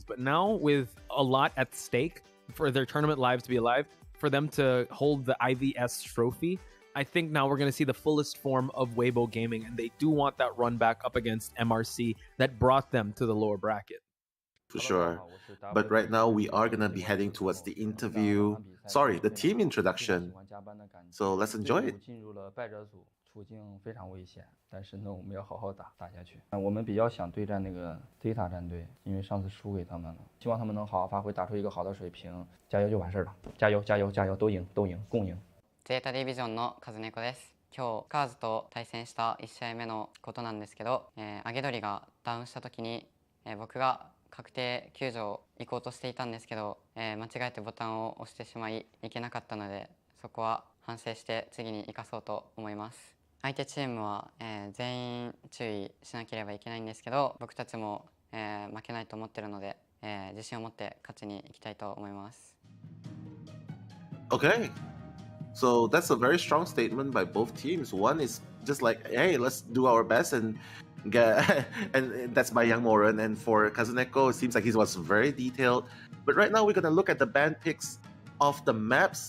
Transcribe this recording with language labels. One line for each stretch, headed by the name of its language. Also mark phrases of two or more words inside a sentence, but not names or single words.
English: But now with a lot at stake for their tournament lives to be alive, for them to hold the IVS trophy, I think now we're going to see the fullest form of Weibo Gaming, and they do want that run back up against MRC that brought them to the lower bracket. For sure. But right now we are going to be heading towards the team introduction. So let's enjoy it.
Chinese: 处境非常危险，但是呢，我们要好好打下去。我们比较想对战那个 ZETA 战队，因为上次输给他们了，希望他们能好好发挥，打出一个好的水平，加油就完事了。加油，都赢，共赢。
Japanese: ZETA ディビジョンのカズネコです。今日カーズと対戦した1試合目のことなんですけど、揚げ鳥がダウンした時に、僕が確定救助を行こうとしていたんですけど、間違えてボタンを押してしまいいけなかったので、そこは反省して次に生かそうと思います。相手チームは、全員注意しなければいけないんですけど、僕たちも、負けないと思ってるので、自信を持って勝ちに行きたいと思います。
English: Okay. So that's a very strong statement by both teams. One is just like, hey, let's do our best and get, and that's by Young Moran. And for Kazuneko, it seems like he was very detailed. But right now we're gonna look at the band picks of the maps.